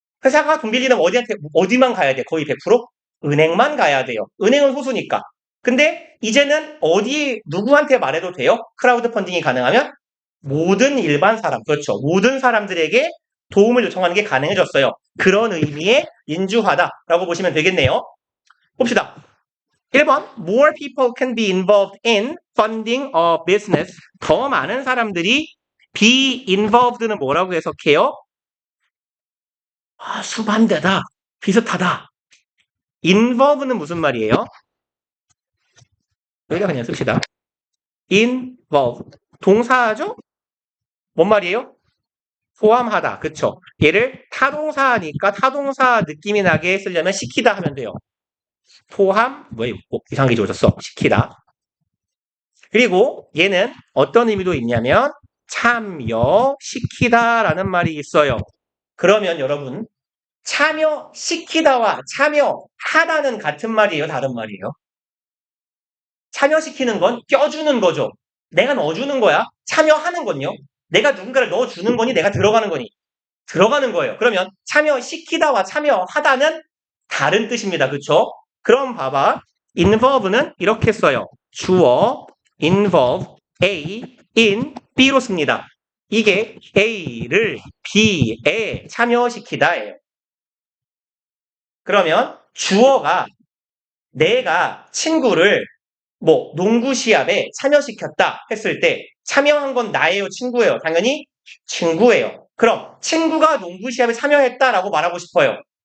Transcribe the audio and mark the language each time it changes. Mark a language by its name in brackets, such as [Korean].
[Korean] 회사가 돈 빌리면 어디만 가야 돼? 거의 100%? 은행만 가야 돼요. 은행은 소수니까. 근데 이제는 누구한테 말해도 돼요? 크라우드 펀딩이 가능하면? 모든 일반 사람, 그렇죠. 모든 사람들에게 도움을 요청하는 게 가능해졌어요. 그런 의미의 민주화다라고 보시면 되겠네요. 봅시다. [English] 1번, more people can be involved in funding a business. [Korean] 더 많은 사람들이 be involved는 뭐라고 해석해요? 수반되다, 비슷하다. involve는 무슨 말이에요? 여기다 그냥 씁시다. involve. 동사죠? 뭔 말이에요? 포함하다. 그쵸? 얘를 타동사니까 타동사 느낌이 나게 쓰려면 시키다 하면 돼요. 포함, 뭐야, 이상하게 지워졌어. 시키다. 그리고 얘는 어떤 의미도 있냐면 참여시키다라는 말이 있어요. 그러면 여러분, 참여시키다와 참여하다는 같은 말이에요? 다른 말이에요? 참여시키는 건 껴주는 거죠. 내가 넣어주는 거야. 참여하는 건요. 내가 누군가를 넣어주는 거니 내가 들어가는 거니 들어가는 거예요. 그러면 참여시키다와 참여하다는 다른 뜻입니다. 그쵸? 그럼 봐봐. involve는 이렇게 써요. 주어 involve A in B로 씁니다. 이게 A를 B에 참여시키다예요. 그러면 주어가 내가 친구를 뭐 농구 시합에 참여시켰다 했을 때 참여한 건 나예요, 친구예요? 당연히 친구예요. 그럼 친구가 농구 시합에 참여했다라고 말하고 싶어요.